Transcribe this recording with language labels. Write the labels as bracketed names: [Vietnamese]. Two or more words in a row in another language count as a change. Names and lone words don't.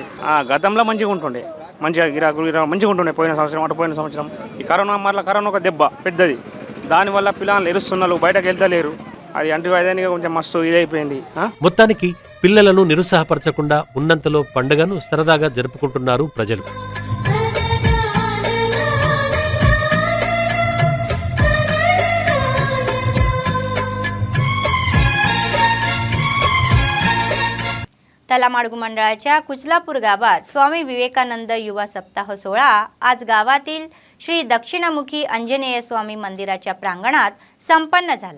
[Telugu] గతంలో మంచిగా ఉంటుండే, మంచిగా గిరాకులు మంచిగా ఉంటుండే పోయిన సంవత్సరం. ఈ కరోనా ఒక దెబ్బ పెద్దది, దానివల్ల పిల్లలు ఎరుస్తున్నారు, బయటకు వెళ్తలేరు. అది అంటువ్యాధిగా కొంచెం మస్తు ఇదైపోయింది. మొత్తానికి పిల్లలను నిరుత్సాహపరచకుండా ఉన్నంతలో పండుగను సరదాగా జరుపుకుంటున్నారు ప్రజలు. [Marathi] तलामाडगू मंडळाच्या कुचलापूर गावात स्वामी विवेकानंद युवा सप्ताह सोहळा आज गावातील श्री दक्षिणमुखी आंजनेय स्वामी मंदिराच्या प्रांगणात संपन्न झाला.